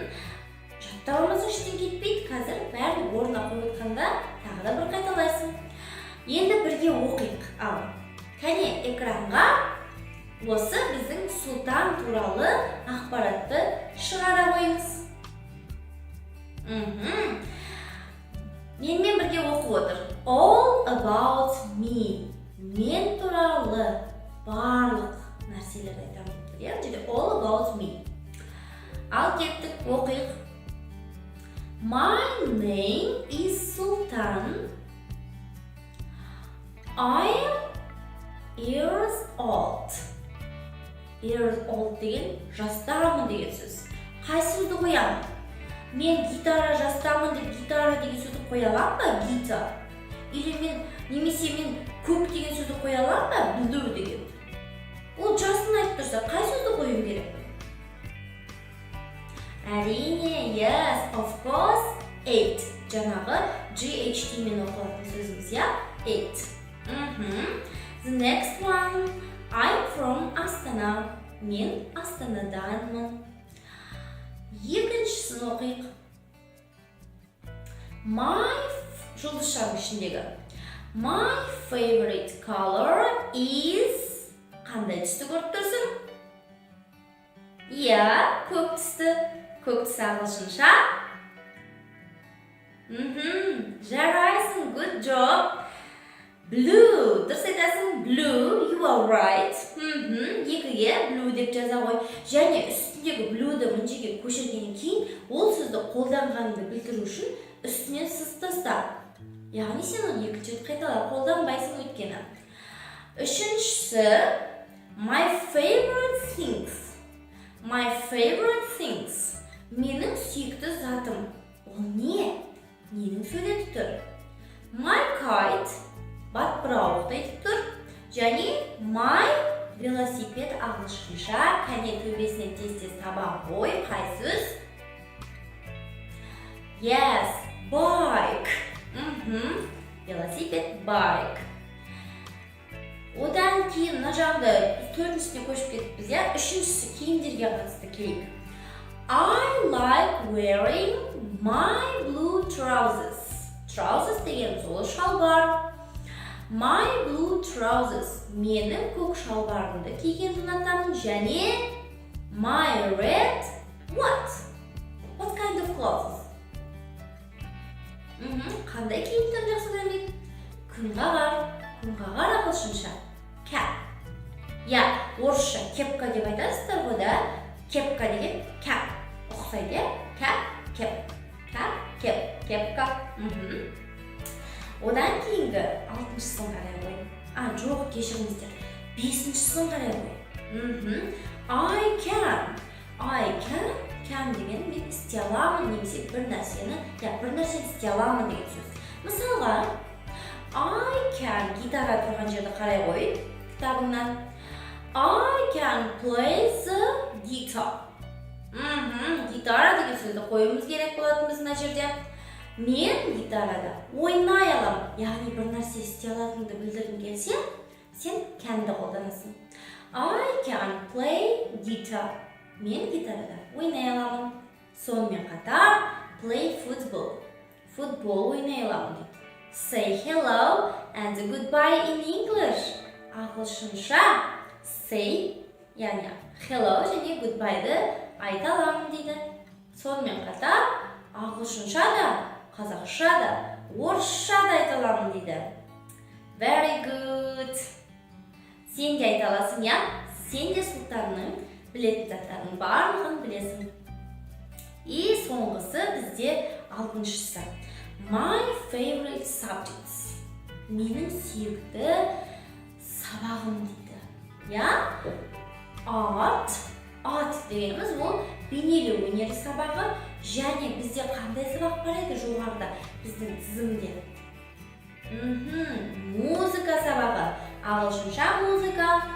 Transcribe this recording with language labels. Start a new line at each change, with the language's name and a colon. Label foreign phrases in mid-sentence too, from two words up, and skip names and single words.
Kazakh: Жаттауымыз ештен кетпейді. Қазір бәрін орнына қойып отқанда тағы да бір қайталайсың. Енді бірге оқиық. Ал, Кәне экранға осы біздің сұлтан туралы ақпаратты шығара қойыңыз. Менімен бірге оқып отыр.
English: All about me.
Kazakh: Мен туралы барлық нәрселерді айтамын.
English: Jadi all about me.
Kazakh: Ал кеттік оқиық.
English: My name is Sultan. I am years old. Years old
Kazakh: деген жастамын деген сөз. Қай сөзді қоямын? Мен гитара жастамын деп гитара деген сөзді қоя аламын ба? Гитар. Или немесе мен көк деген сөзді қоя аламын ба? Blue деген. Ол жасын айтып тұрса, қай сөзді қоюым керек? Әрине,
English: yes, of course, 8.
Kazakh: Жаңағы GHT мен оқылатын сөзіміз, я? 8.
English: The next one, I'm from Astana.
Kazakh: Мен Астанаданмын. Екіншісін оқиық. Жұлдызшаның ішіндегі. My favorite color is... Қандай түсті көріп тұрсың? Иә, көк түсті. Көк түсі ағылшынша. Жарайсың,
English: good job. Blue,
Kazakh: дұрыс айтасың,
English: blue, you are right.
Kazakh: Екіге blue деп жаза қой. Және үстіндегі blue'ды мінжеге көшіргеннен кейін, ол сөзді қолданғаныңды білдіру үшін үстінен сызып таста. Яғни сен оны екінші рет қайталап қолданбайсың өйткені. Үшіншісі,
English: my favorite things. My favorite things.
Kazakh: Менің сүйікті затым. Ол не? Ненің сөйлетіп тұр?
English: My kite.
Kazakh: Батпырауық айтып тұр. Және my велосипед ағылшынша. Кәне төбесінен тез-тез таба қой. Қай сөз?
English: Yes, bike.
Kazakh: Велосипед, bike. Одан кейін мына жағында төртіншісіне көшіп кетіппіз, я? Үшіншісі киімдерге қатысты келейік.
English: I like wearing my blue trousers.
Kazakh: Trousers деген сол шалбар.
English: My blue trousers.
Kazakh: Менің көк шалбарымды кигенді ұнатамын.
English: Және my red what? What kind of clothes?
Kazakh: Қандай киімдерді жақсы көремін? Күнғағар. Күнғағар ағылшынша. Cap. Я, орысша кепка деп айтасыздар ғой да. Кепка деген cap. Ұқсайды, я? Cap, kep. Cap, kep. Кепка. Одан кейінгі 6-шысын қарай қой. Жоқ, кешіріңіздер. 5-шысын қарай қой.
English: I can. I can
Kazakh: деген мен істей аламын немесе бір нәрсені істей аламын деген сөз. Мысалға,
English: I can
Kazakh: гитара тұрған жерді қарай қой кітабыңнан.
English: I can play the guitar.
Kazakh: Гитара деген сөзді қойымыз керек болатын біз мына жерде. Мен гитарада ойнай аламын. Яғни бір нәрсе істей алатыныңды білдіргің келсе, сен can'ді қолданасың.
English: I can play guitar.
Kazakh: Мен гитарада ойнай аламын. Сонымен қатар
English: play football.
Kazakh: Футбол ойнай аламын дейді.
English: Say hello and goodbye in English.
Kazakh: Ағылшынша say, яғни hello және goodbye'ды айта аламын дейді. Сонымен қатар ағылшынша да, қазақша да, орысша да айта аламын дейді.
English: Very good.
Kazakh: Сен де айта аласың, я? Сен де сұлтанның білетін заттарының барлығын білесің. И соңғысы бізде 6-шысы.
English: My favorite subjects.
Kazakh: Менің сүйікті сабағым дейді. Я? Art дегеніміз ол бейнелеу өнері сабағы. Және бізде қандай сабақ бар еді жоғарыда біздің тізімде? Музыка сабағы. Ағылшынша музыка.